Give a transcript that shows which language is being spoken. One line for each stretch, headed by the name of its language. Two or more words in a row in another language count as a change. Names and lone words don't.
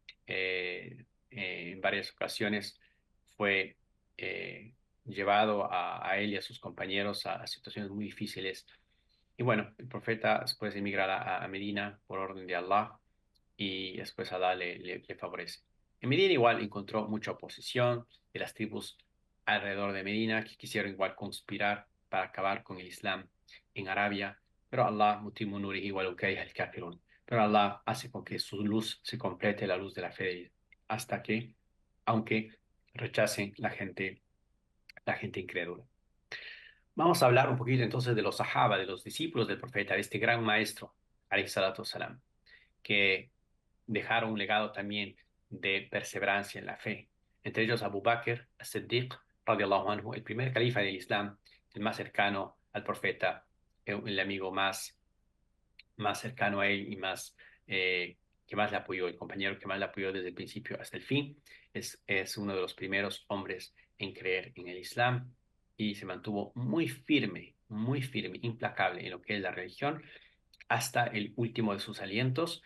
Spanish: En varias ocasiones fue llevado a él y a sus compañeros a situaciones muy difíciles Y bueno, el profeta después emigra a Medina por orden de Allah y después Allah le favorece. En Medina igual encontró mucha oposición de las tribus alrededor de Medina que quisieron igual conspirar para acabar con el Islam en Arabia, pero Allah,
Arabic: متم نوره ولو كره الكافرون.
Spanish: Pero Allah hace con que su luz se complete, la luz de la fe, hasta que, aunque rechacen la gente incrédula. Vamos a hablar un poquito entonces de los sahaba, de los discípulos del profeta, de este gran maestro,
Arabic: عليه الصلاة والسلام,
Spanish: que dejaron un legado también de perseverancia en la fe. Entre ellos Abu Bakr as-Siddiq,
Arabic: رضي الله عنه,
Spanish: el primer califa del Islam, el más cercano al profeta, el amigo más cercano a él y que más le apoyó, el compañero que más le apoyó desde el principio hasta el fin. Es uno de los primeros hombres en creer en el Islam y se mantuvo muy firme, implacable en lo que es la religión hasta el último de sus alientos.